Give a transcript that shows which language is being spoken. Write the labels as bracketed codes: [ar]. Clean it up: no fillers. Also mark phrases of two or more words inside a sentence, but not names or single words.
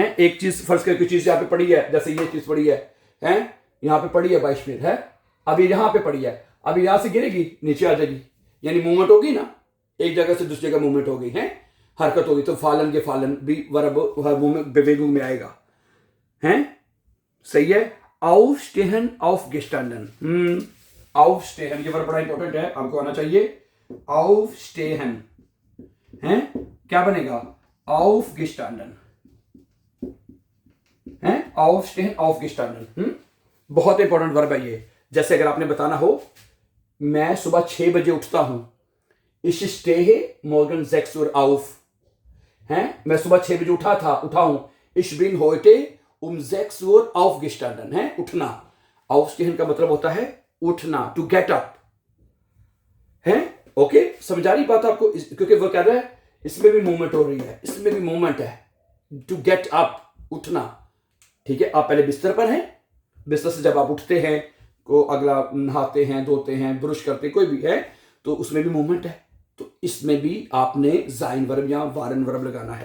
[hi] एक चीज फर्ज करके चीज यहाँ पे पड़ी है, जैसे ये चीज पड़ी है यहाँ पे पड़ी है 22 फीट है, अभी यहाँ पे पड़ी है, अभी यहां से गिरेगी नीचे आ जाएगी, यानी मूवमेंट होगी ना, एक जगह से दूसरी जगह मूवमेंट होगी है, हरकत होगी। तो फालन के फालन भी वर्ब हर मूवमेंट बेवेगुंग में आएगा है, सही है। [de] aufstehen aufgestanden, aufstehen [hi] ये वर्ब बड़ा इंपॉर्टेंट है, आपको आना चाहिए। aufstehen है, क्या बनेगा? [de] aufgestanden है, aufstehen aufgestanden, [hi] बहुत इंपॉर्टेंट वर्ब है ये। जैसे अगर आपने बताना हो मैं सुबह 6 बजे उठता हूं, [de] ich stehe morgen 6 Uhr auf [hi] है, मैं सुबह 6 बजे उठा हूं, [de] ich bin heute um 6 Uhr aufgestanden [hi] है, उठना। aufstehen का मतलब होता है उठना, [en] to get up [hi] है। ओके, समझा रही बात आपको? क्योंकि वो कह रहा है इसमें भी मूवमेंट हो रही है, इसमें भी मूवमेंट है, [en] to get up, [hi] उठना। ठीक है, आप पहले बिस्तर पर हैं, बिस्तर से जब आप उठते हैं, को अगला नहाते हैं, धोते हैं, ब्रश करते हैं, कोई भी है, तो उसमें भी मूवमेंट है, तो इसमें भी आपने जाइन वर्ब या वारन वर्ब लगाना है।